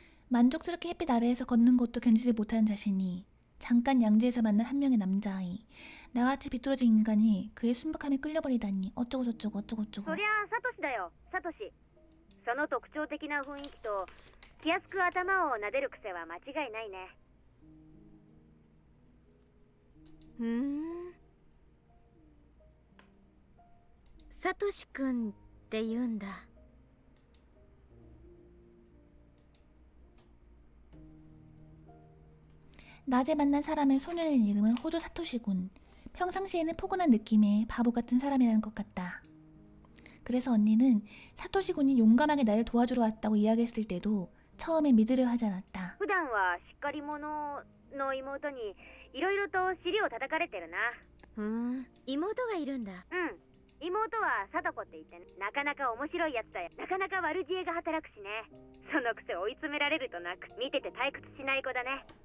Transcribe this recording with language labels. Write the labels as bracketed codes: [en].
[ko] 만족스럽게 햇빛 아래에서 걷는 것도 견디지 못하는 자신이 잠깐 양지에서 만난 한 명의 남자아이, 나같이 비뚤어진 인간이 그의 순박함에 끌려버리다니 어쩌고저쩌고 어쩌고저쩌고. [ja] そりゃあサトシだよサトシ。その特徴的な雰囲気と気安く頭を撫でる癖は間違いないね。ふん。サトシくんって言うんだ。 [ko] 낮에 만난 사람의 소년의 이름은 호조 사토시군. 평상시에는 포근한 느낌의 바보 같은 사람이라는 것 같다. 그래서 언니는 사토시군이 용감하게 나를 도와주러 왔다고 이야기했을 때도 처음에 믿으려 하지 않았다. [ja] 普段はしっかり者の妹にいろいろと尻を叩かれてるな。ふん。妹がいるんだ。うん。妹は貞子って言ってね、なかなか面白いやつだよ。なかなか悪知恵が働くしね。そのくせ追い詰められるとなく見てて退屈しない子だね。